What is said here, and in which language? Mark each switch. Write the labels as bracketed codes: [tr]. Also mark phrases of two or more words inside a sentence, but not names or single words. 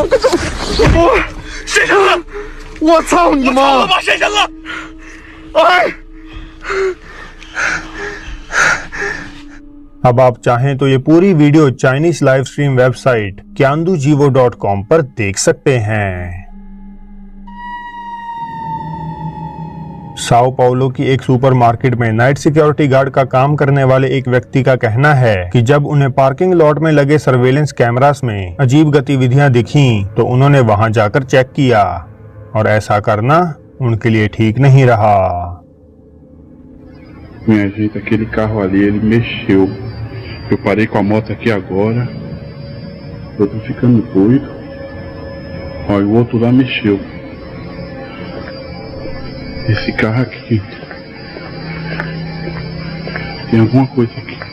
[zh] 我谁生了？我操你妈！我妈谁生了？哎！ [hi] अब आप चाहें तो ये पूरी वीडियो चाइनीज लाइव स्ट्रीम वेबसाइट kyandujivo.com पर देख सकते हैं। साओ पाउलो की एक सुपरमार्केट में नाइट सिक्योरिटी गार्ड का काम करने वाले एक व्यक्ति का कहना है कि जब उन्हें पार्किंग लॉट में लगे सर्वेलेंस कैमरास में अजीब गतिविधियां दिखीं तो उन्होंने वहां जाकर चेक किया और ऐसा करना उनके लिए ठीक नहीं रहा। [pt] Minha gente, aquele carro ali, ele mexeu. Eu parei com a moto aqui agora. Eu tô ficando doido. Olha, o outro lá mexeu. Esse carro aqui. Tem alguma coisa aqui.